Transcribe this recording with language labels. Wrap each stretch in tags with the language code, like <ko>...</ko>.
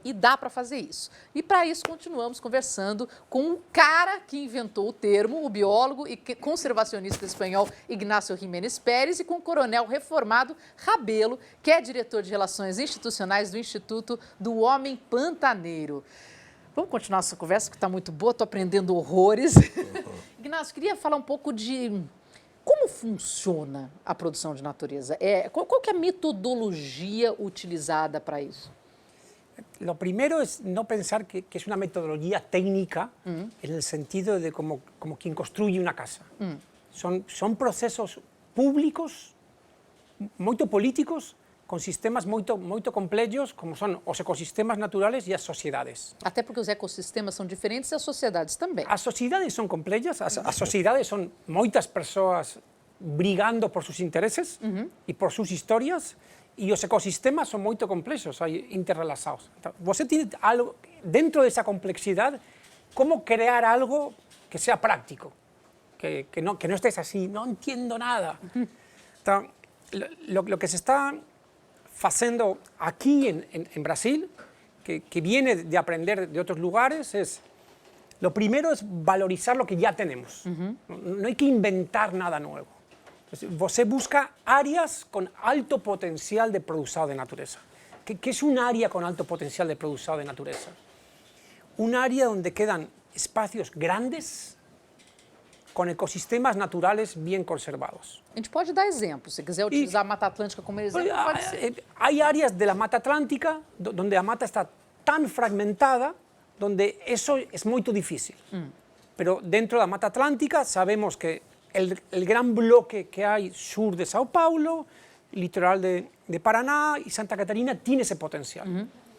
<pt>E dá para fazer isso. E para isso continuamos conversando com o cara que inventou o termo, o biólogo e conservacionista espanhol Ignacio Jiménez Pérez, e com o coronel reformado Rabelo, que é diretor de Relações Institucionais do Instituto do Homem Pantaneiro. Vamos continuar nossa conversa, que está muito boa, estou aprendendo horrores. Ignacio, queria falar um pouco de como funciona a produção de natureza. Qual que é a metodologia utilizada para isso?</pt> <es>Lo primero es no pensar que es una metodología técnica en el sentido de como quien construye una casa. Son procesos públicos,</es> <pt>muito políticos, com sistemas muito complexos, como são os ecossistemas naturais e as sociedades. Até porque os ecossistemas são diferentes e as sociedades também. As sociedades são complexas, as sociedades são muitas pessoas brigando por seus interesses e por suas histórias, e os ecossistemas são muito complexos, interrelacionados. Então, você tem algo, dentro dessa complexidade, como criar algo que seja prático, que não estés assim, não entendo nada.</pt> <es>Então, lo que se está haciendo aquí en Brasil, que viene de aprender de otros lugares, lo primero es valorizar lo que ya tenemos. No hay que inventar nada nuevo.</es> <pt>Você busca áreas con alto potencial de produção de natureza.</pt> <es>¿Qué es un área con alto potencial de</es> <pt>produção de natureza?</pt> <es>Un área donde quedan espacios grandes</es> <pt>com ecossistemas naturais bem conservados. A gente pode dar exemplos, se quiser utilizar a Mata Atlântica como exemplo, pode ser.</pt> <es>Hay áreas de la Mata Atlántica donde la mata está tan fragmentada, donde eso es muy difícil. Pero dentro de la Mata Atlántica sabemos que el gran bloque que hay sur de Sao Paulo, litoral de Paraná y Santa Catarina tiene ese potencial.</es>